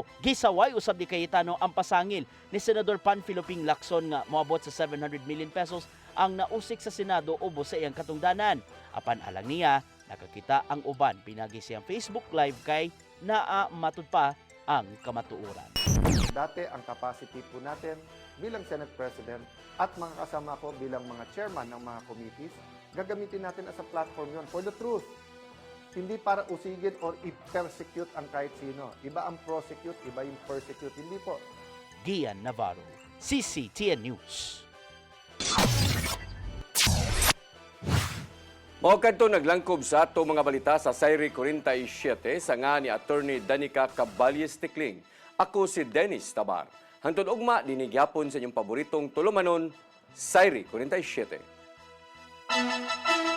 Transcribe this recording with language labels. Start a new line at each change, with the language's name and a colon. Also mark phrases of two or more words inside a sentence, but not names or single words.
Cebuano: Gisaway usab ni Cayetano ang pasangil ni Senador Panfilo Ping Lacson nga moabot sa 700 million pesos ang nausik sa Senado ubos sa iyang katungdanan. Apan alang niya, nakakita ang uban pinagi siyang Facebook Live kay naa matud pa ang kamatuoran.
Filipino: Dati ang capacity po natin bilang Senate President at mga kasama ko bilang mga chairman ng mga committees, gagamitin natin
English: as a platform
Filipino: yon
English: for the truth.
Filipino: Hindi para usigin or i-persecute ang kahit sino. Iba ang prosecute, iba yung persecute. Hindi po. Gian Navarro, CCTN News.
Cebuano: Mao kadto naglangkob sa ato mga balita sa Sayri 47 sa nga ni Attorney Danica Caballes Tikling. Ako si Dennis Tabar. Hangtod ugma dinigyapon sa inyong paboritong tulumanon, Sayri 47.